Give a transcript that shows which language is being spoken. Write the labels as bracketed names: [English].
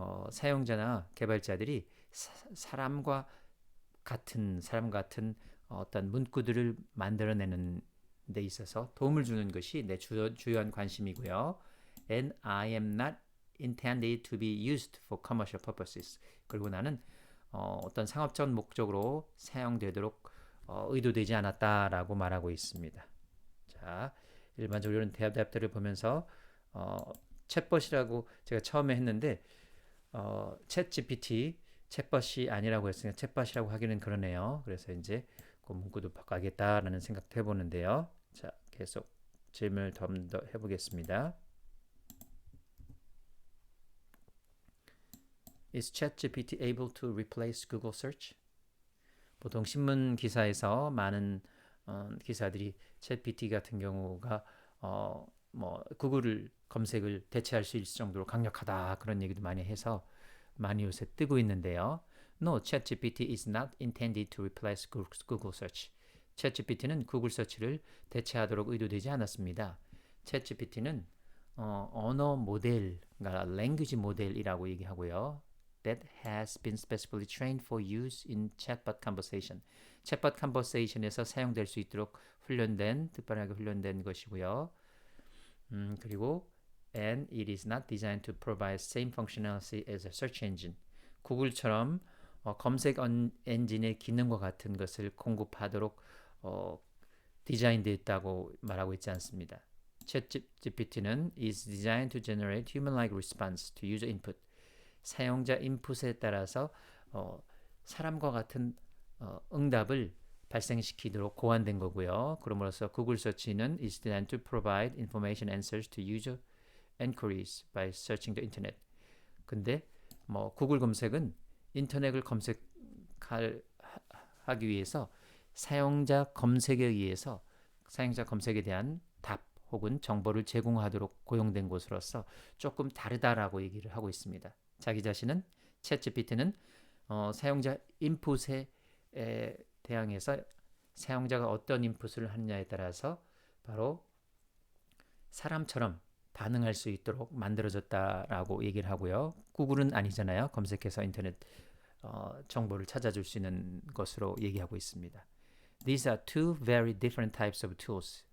[Korean] 사용자나 개발자들이 사람 같은 어떤 문구들을 만들어내는 데 있어서 도움을 주는 것이 내 주요한 관심이고요. [English] And I am not intended to be used for commercial purposes. [Korean] 그리고 나는 어떤 상업적 목적으로 사용되도록 의도되지 않았다라고 말하고 있습니다. 자, 일반적으로 이런 대답들을 보면서 챗봇이라고 제가 처음에 했는데 챗 GPT 챗봇이 아니라고 했으니까 챗봇이라고 하기는 그러네요. 그래서 이제 그 문구도 바꿔야겠다라는 생각도 해보는데요. 자, 계속 질문을 좀 더 해보겠습니다. [English] Is ChatGPT able to replace Google Search? [Korean] 보통 신문 기사에서 많은 기사들이 챗GPT 같은 경우가 뭐 구글을 검색을 대체할 수 있을 정도로 강력하다 그런 얘기도 많이 해서 많이 요새 뜨고 있는데요. [English] No, ChatGPT is not intended to replace Google Search. [Korean] 챗GPT는 구글 서치를 대체하도록 의도되지 않았습니다. 챗GPT는 언어 모델, 그러니까 language 모델이라고 얘기하고요. [English] That has been specifically trained for use in chatbot conversation. [Korean] 챗봇 컨버세이션에서 사용될 수 있도록 특별하게 훈련된 것이고요. 그리고 [English] and it is not designed to provide same functionality as a search engine. [Korean] 구글처럼 검색 엔진의 기능과 같은 것을 공급하도록 디자인되어 있다고 말하고 있지 않습니다. [English] ChatGPT는 is designed to generate human-like response to user input. [Korean] 사용자 인풋에 따라서 사람과 같은 응답을 발생시키도록 고안된 거고요. 그러므로써 구글 서치는 [English] is designed to provide information answers to user inquiries by searching the internet. [Korean] 근데 뭐 구글 검색은 인터넷을 검색하기 위해서 사용자 검색에 의해서 사용자 검색에 대한 답 혹은 정보를 제공하도록 고용된 곳으로서 조금 다르다라고 얘기를 하고 있습니다. 자기 자신은 챗GPT는 사용자 인풋에 대항해서 사용자가 어떤 인풋을 하느냐에 따라서 바로 사람처럼 반응할 수 있도록 만들어졌다라고 얘기를 하고요. 구글은 아니잖아요. 검색해서 인터넷 정보를 찾아줄 수 있는 것으로 얘기하고 있습니다. [English] These are two very different types of tools.